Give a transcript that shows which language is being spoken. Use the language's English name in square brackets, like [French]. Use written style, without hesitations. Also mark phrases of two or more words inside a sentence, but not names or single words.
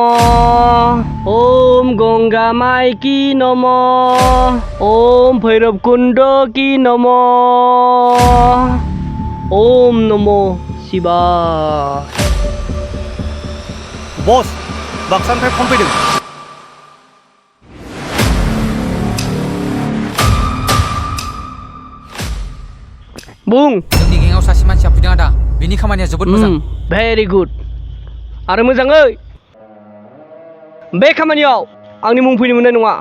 [Hindi] ओम गंगा माई की नमो ओम भैरव कुंड की नमो ओम नमो शिवाय [Bodo] बस बाक्सानिफ्राय फन फैदों बुं जोंनि गेंआव सासे मानसिया फैदों आदा बिनि खामानिया जोबोद मोजां [English] very good [Bodo] आरो मोजाङै बे खामानियाव आंनि मुं फैनो मोननाय नङा